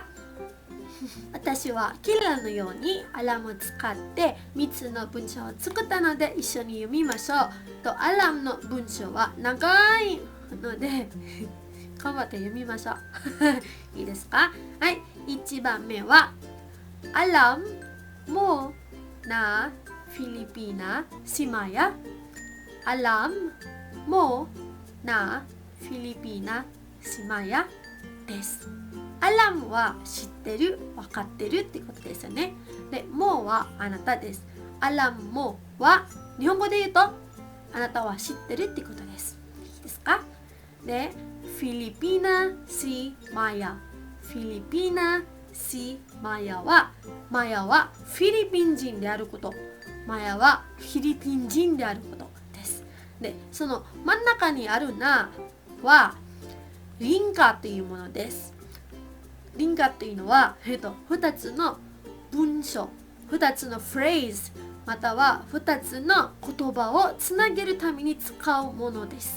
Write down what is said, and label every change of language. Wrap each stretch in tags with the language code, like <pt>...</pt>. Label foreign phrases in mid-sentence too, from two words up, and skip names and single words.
<ja>私はキララのようにアラムを使って3つの文章を作ったので一緒に読みましょう。アラムの文章は長いので頑張って読みましょう。いいですか？はい、1番目は</ja> <tl>Alam mo na Filipina si Maya。 Alam mo na Filipina si Maya。</tl> <ja>です。アラムは知ってる、分かってるってことですよね。で、もはあなたです。</ja> <tl>alam mo</tl> <ja>は日本語で言うとあなたは知ってるってことです。いいですか？ で、</ja> <tl>Filipina si Maya。 Filipina si Maya</tl> <ja>は、マヤはフィリピン人であること。マヤはフィリピン人であることです。で、その真ん中にあるなはリンガというものです。リンガというのは、2つの文章、2つのフレーズ、または2つの言葉をつなげるために使うものです。</ja>